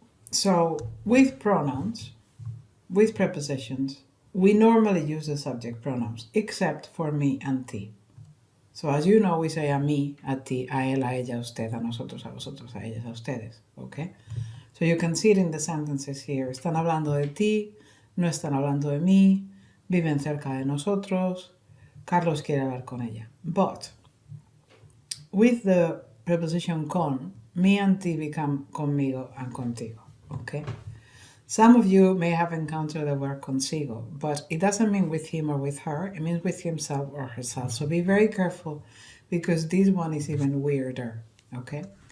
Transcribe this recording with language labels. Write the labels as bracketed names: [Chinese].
[English] So with pronouns, with prepositions, we normally use the subject pronouns, except for me and ti. So as you know, we say [Spanish] a mí, a ti, a él, a ella, a usted, a nosotros, a vosotros, a ellas, a ustedes, okay? [English] So you can see it in the sentences here. [Spanish] Están hablando de ti, no están hablando de mí, viven cerca de nosotros, Carlos quiere hablar con ella. [English] But with the preposition con, me and ti become conmigo and contigo, okay? Some of you may have encountered the word consigo, but it doesn't mean with him or with her, it means with himself or herself. So be very careful because this one is even weirder, okay?